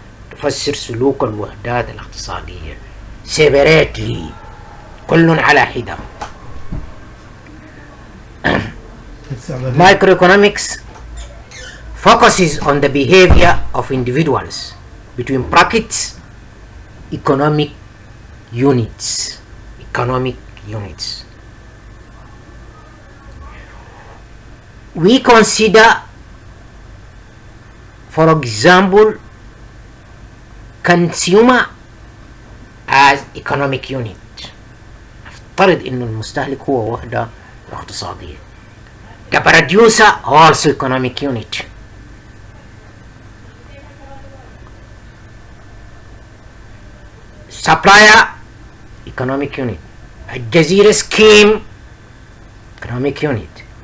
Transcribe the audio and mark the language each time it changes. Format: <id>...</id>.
<ar>تفسر سلوك الوحدات الاقتصادية</ar> <en>separately،</en> <ar>كل على حدة.</ar> <en>Microeconomics focuses on the behavior of individuals, between brackets, economic units, economic units. We consider, for example, consumer as economic unit.</en> <ar>نفترض انه المستهلك هو وحدة اقتصادية.</ar> <en>The producer also economic unit. Supplier economic unit. الجزيرة scheme economic unit.</en>